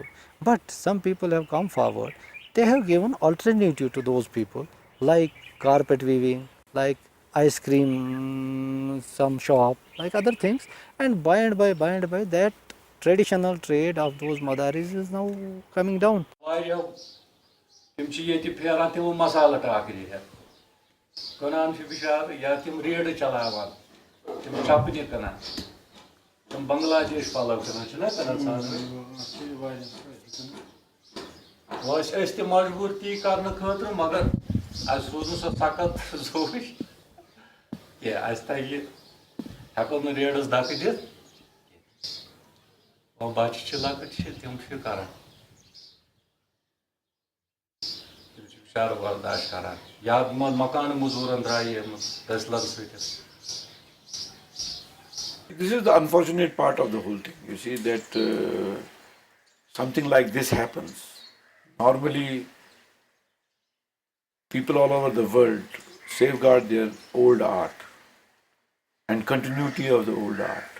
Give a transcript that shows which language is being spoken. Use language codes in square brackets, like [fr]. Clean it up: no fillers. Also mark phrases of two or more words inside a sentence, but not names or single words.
[en] But some people have come forward, they have given alternative to those people, like carpet weaving, like ice cream, some shop, like other things, and by and by that traditional trade of those madaris is now coming down. [ks] تِم چھِ ییٚتہِ پھیران تِمو مسالہٕ ٹاکرِ ہٮ۪تھ کٕنان چھِ بِچارٕ یا تِم ریڈٕ چلاوان تِم چپنہِ کٕنان تِم بنگلادیش پَلو کٕنان چھِنہ کٕنان ژھانٛڈوٲنۍ وۄنۍ ٲسۍ أسۍ تہِ مجبوٗر تی کرنہٕ خٲطرٕ مگر اَسہِ روٗز نہٕ سۄ سخت ضروٗری کینٛہہ اَسہِ تَگہِ ہٮ۪کو نہٕ ریڈَس دَکہٕ دِتھ وۄنۍ بَچہِ چھِ لۄکٕٹۍ چھِ تِم چھِ کران شر برداشت کران یا مکان مزوٗرن درٛایہِ یِمن دٔسلن سۭتۍ. [en] This is the unfortunate part of the whole thing. You see that something like this happens. Normally, people all over the world safeguard their old art and continuity of the old art.